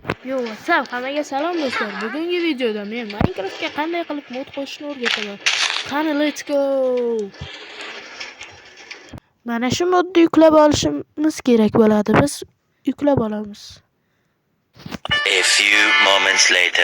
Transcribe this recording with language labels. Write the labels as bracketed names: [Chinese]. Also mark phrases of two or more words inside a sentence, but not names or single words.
[Uzbek] Yo, WhatsApp, hammaga salom do'stlar. Bugungi videoda men Minecraftga qanday qilib mod qo'shishni o'rgataman. Qani, [English] let's go. [Uzbek] Mana shu modni yuklab olishimiz kerak bo'ladi. Biz yuklab olamiz. [English] A few moments later.